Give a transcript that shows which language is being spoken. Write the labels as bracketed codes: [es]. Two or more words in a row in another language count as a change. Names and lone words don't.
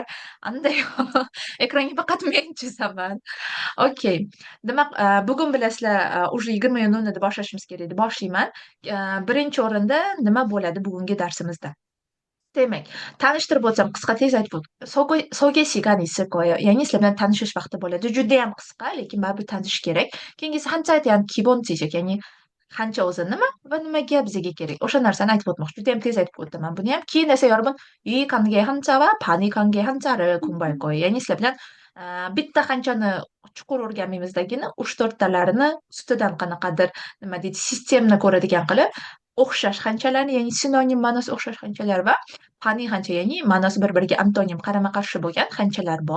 [uz] Anday ekranga faqat men chizaman. Okay. Demak, bugun bilasizlar, уже 20:00da boshlashimiz kerak edi. Boshlayman. Birinchi o'rinda nima bo'ladi bugungi darsimizda? Demak, tanishtirib o'tsam, qisqa tez aytib so'ga [ko] 시간이 있을 거예요. [uz] ya'ni sizlar bilan tanishish vaqti bo'ladi. Judayam qisqa, lekin baribir tanishish kerak. [ko] Keyingisi 한자에 대한 기본지식, [uz] ya'ni qancha o'zi nima va nimaga bizga kerak, o'sha narsani aytib o'tmoqchi. Judayam tez aytib o'taman buni ham. Keyin esa [ko] 여러분 이 관계 한자와 반의 관계 한자를 공부할 거예요. [uz] ya'ni sizlar bilan bitta hanchani chuqur o'rganmaymizligini 3-4talarini ustidan qanaqadir nima deydi, sistemni ko'radigan qilib o'xshash hanchalarni, ya'ni sinonim ma'nosi o'xshash hanchalar va paniy hancha, ya'ni ma'nosi bir-biriga antonim, qarama-qarshi bo'lgan hanchalar bor.